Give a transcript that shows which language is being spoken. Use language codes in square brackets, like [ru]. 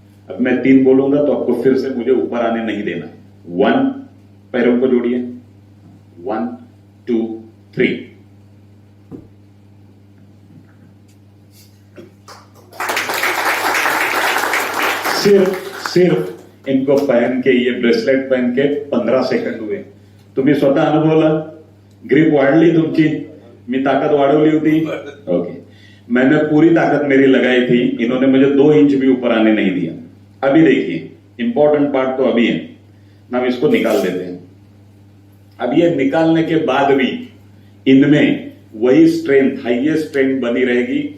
[hi] अब मैं 3 बोलूंगा तो आपको फिर से मुझे ऊपर आने नहीं देना। 1, पैरों को जोड़िए, 1 2 3। सिर्फ इनको पहन के, ये ब्रेसलेट पहन के 15 सेकंड हुए। [mr] तुम्ही स्वतः अनुभवला, ग्रिप वाढली तुमची, मी ताकत वाढवली होती। [hi] ओके, मैंने पूरी ताकत मेरी लगाई थी, इन्होंने मुझे 2 इंच भी ऊपर आने नहीं दिया। अभी देखिए इंपॉर्टेंट पार्ट तो अभी है ना, हम इसको निकाल देते हैं। अब ये निकालने के बाद भी इनमें वही स्ट्रेंथ, हाईएस्ट स्ट्रेंथ बनी रहेगी।